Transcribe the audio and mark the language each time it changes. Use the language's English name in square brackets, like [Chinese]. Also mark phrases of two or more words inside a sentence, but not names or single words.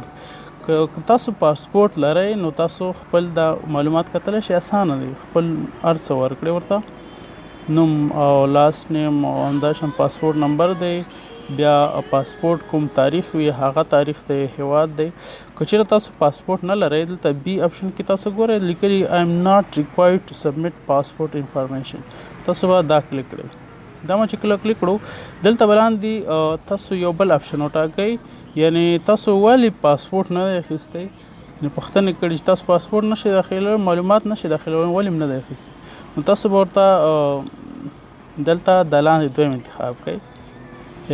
[Pashto] که تاسو پاسپورت لرئ نو تاسو خپل دا معلومات کتلی شئ، اسانه دی. خپل هر څه ورکړئ ورته، نوم او [English] last name [Pashto] او همدا شان [English] passport number [Pashto] دی. بیا پاسپورت کوم تاریخ وي هغه تاریخ دی، هیواد دی. که چېرته تاسو پاسپورت نه لرئ، دلته [English] B option [Pashto] کې تاسو ګورئ لیکلي [English] I am not required to submit passport information. [Pashto] تاسو به دا کلیک کړئ. دا ما چې کله کلیک کړو، دلته به لاندې تاسو یو بل اپشن وټاکئ، یعنې تاسو ولې پاسپورت نه دی اخیستی. یعنې پوښتنه کړي چې تاسو پاسپورت نشئ داخلولی، معلومات نشئ داخلولی، ولې م نه دی اخیستی. نو تاسو به ورته دلته د لاندې دویم انتخاب کړئ.